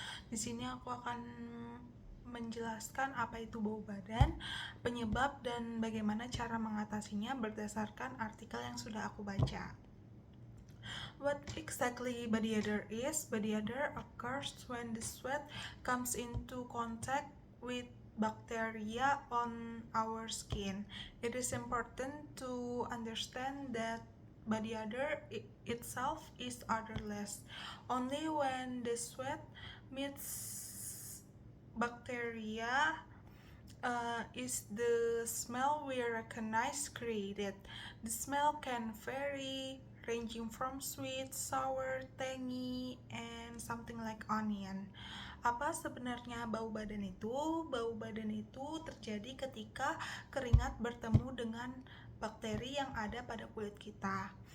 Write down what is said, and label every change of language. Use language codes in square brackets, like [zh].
[id] Di sini aku akan menjelaskan apa itu bau badan, penyebab, dan bagaimana cara mengatasinya berdasarkan artikel yang sudah aku baca. [en] What exactly body odor is? Body odor occurs when the sweat comes into contact with bacteria on our skin. It is important to understand that body odor itself is odorless. Only when the sweat meets bacteria is the smell we recognize created. The smell can vary, ranging from sweet, sour, tangy, and something like onion. [id] Apa sebenarnya bau badan itu? Bau badan itu terjadi ketika keringat bertemu dengan bakteri yang ada pada kulit kita.